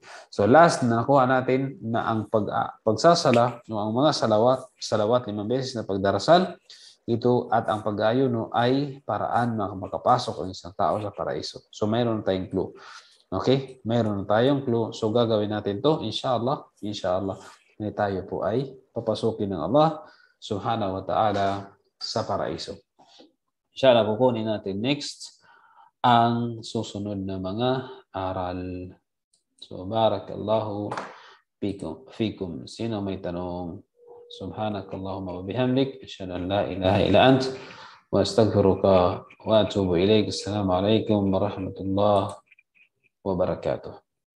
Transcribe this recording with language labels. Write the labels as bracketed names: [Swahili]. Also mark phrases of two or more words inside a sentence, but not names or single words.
[Filipino] So last na nakuha natin na ang pagsasala, no, ang mga salawat 5 beses na pagdarasal, ito at ang pag-ayuno ay paraan na makapasok ang isang tao sa paraiso. So mayroon tayong clue. Okay? Mayroon tayong clue. So gagawin natin to, inshallah, na tayo po ay papasukin ng Allah [Arabic] سبحانه وتعالى [Filipino] sa paraiso. Inshallah, kukunin natin next ang susunod na mga aral. [Arabic] So بارك الله فيكم. [Filipino] Sino may tanong? [Arabic] سبحانك اللهم وبحمدك أشهد أن لا إله إلا أنت وأستغفرك وأتوب إليك. السلام عليكم ورحمة الله وبركاته.